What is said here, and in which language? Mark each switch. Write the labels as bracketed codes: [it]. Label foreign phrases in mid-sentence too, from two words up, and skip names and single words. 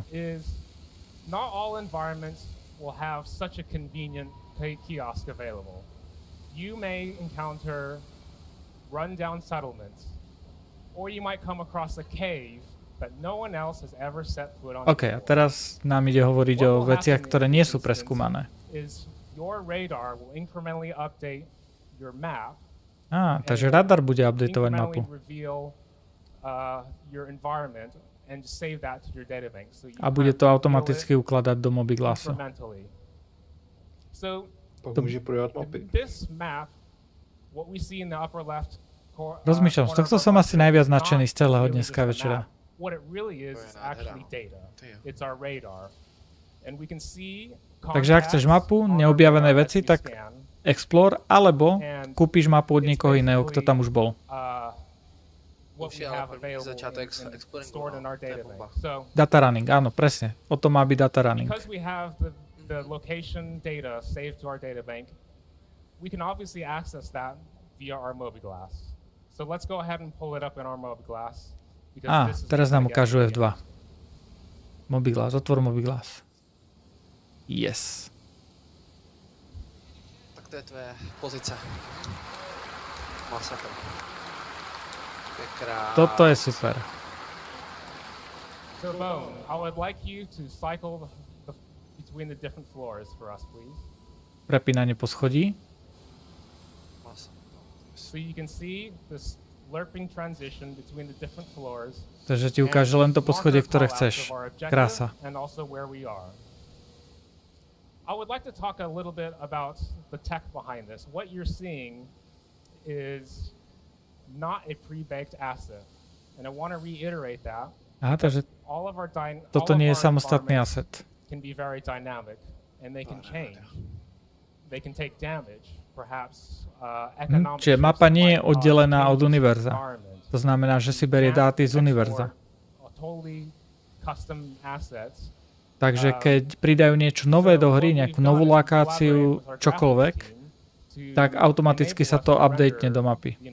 [en] Not all environments will have such a convenient kiosk available. You may encounter run-down settlements, or you might come across a cave that no one else has ever set foot on. [sk] OK, a teraz nám ide hovoriť o veciach, ktoré nie sú preskúmané. [en] Your radar will incrementally update your map. [sk] Takže radar bude updateovať mapu. A bude to automaticky ukladať do mobiglasu. Pak môže pojať mapy. Rozmýšľam, z tohto som asi najviac nadšený z celého dneska večera. [en] What it really is actually data. It's our radar. And we can see [sk] Takže ak chceš mapu, neobjavené veci, tak explore, alebo kúpiš mapu od niekoho iného, kto tam už bol. [en] Data running, [sk] áno, presne. O tom má byť [en] data running. Because we have the location data saved to our data bank, we can obviously access that via our mobiglass. So let's go ahead and pull it up in our mobiglass. [sk] Teraz nám ukážu F2. Mobiglass, otvor mobiglass. [en] Yes. [cs] Tak to je tvoje pozice. Masakr. [sk] Toto je super. [en] So Bone, I would like you to cycle between the different floors for us, please. [sk] Prepínanie po schodí. [en] So you can see this lerping transition between the different floors. [sk] Takže ti ukáže len to poschodie, ktoré chceš. Krása. [en] And also where we are. I would like to talk a little bit about the tech behind this. What you're seeing is not a pre-baked asset. And I want to reiterate that. [sk] Takže toto nie je samostatný asset. [en] Can be very dynamic and they can change. They can take damage. [sk] Čiže mapa nie je oddelená od univerza. To znamená, že si berie dáty z univerza. Takže keď pridajú niečo nové do hry, nejakú novú lokáciu, čokoľvek, tak automaticky sa to updatene do mapy.